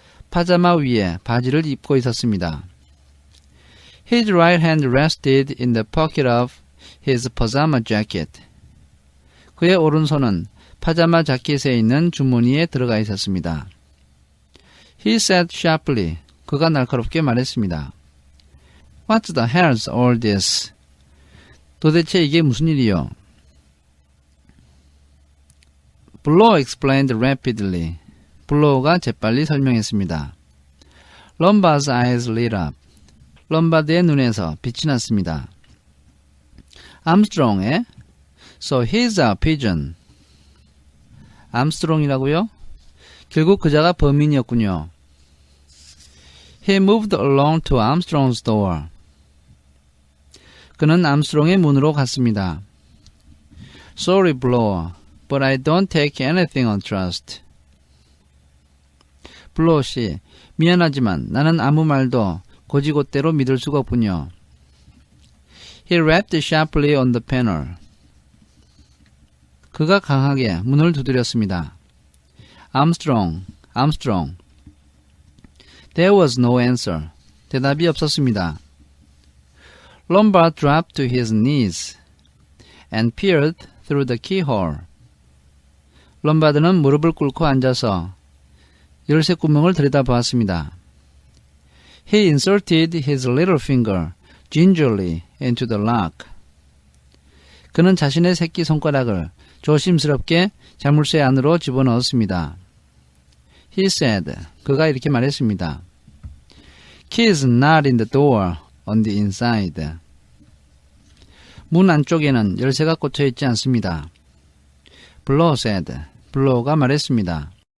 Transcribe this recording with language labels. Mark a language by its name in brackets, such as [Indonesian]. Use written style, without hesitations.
[Korean] 파자마 위에 바지를 입고 있었습니다. [English] His right hand rested in the pocket of his pajama jacket. [Korean] 그의 오른손은 파자마 자켓에 있는 주머니에 들어가 있었습니다. [English] He said sharply. [Korean] 그가 날카롭게 말했습니다. [English] What the hell's all this? [Korean] 도대체 이게 무슨 일이요? [English] Blow explained rapidly. [Korean] 블로우가 재빨리 설명했습니다. [English] Lombard's eyes lit up. [Korean] 롬바드의 눈에서 빛이 났습니다. [English] Armstrong의 So he's a pigeon. [Korean] 암스트롱이라고요? 결국 그자가 범인이었군요. [English] He moved along to Armstrong's door. [Korean] 그는 암스트롱의 문으로 갔습니다. [English] Sorry, Blower, but I don't take anything on trust. [Korean] 블로우 씨, 미안하지만 나는 아무 말도 곧이곧대로 믿을 수가 없군요. [English] He rapped sharply on the panel. [Korean] 그가 강하게 문을 두드렸습니다. [English] Armstrong, Armstrong. There was no answer. [Korean] 대답이 없었습니다. [English] Lombard dropped to his knees and peered through the keyhole. [Korean] 롬바드는 무릎을 꿇고 앉아서 열쇠 구멍을 들여다보았습니다. [English] He inserted his little finger gingerly into the lock. [Korean] 그는 자신의 새끼 손가락을 조심스럽게 자물쇠 안으로 집어넣었습니다. [English] He said, [Korean] 그가 이렇게 말했습니다. [English] Key is not in the door on the inside. [Korean] 문 안쪽에는 열쇠가 꽂혀 있지 않습니다. [English] Blow said, [Korean] 블로우가 말했습니다.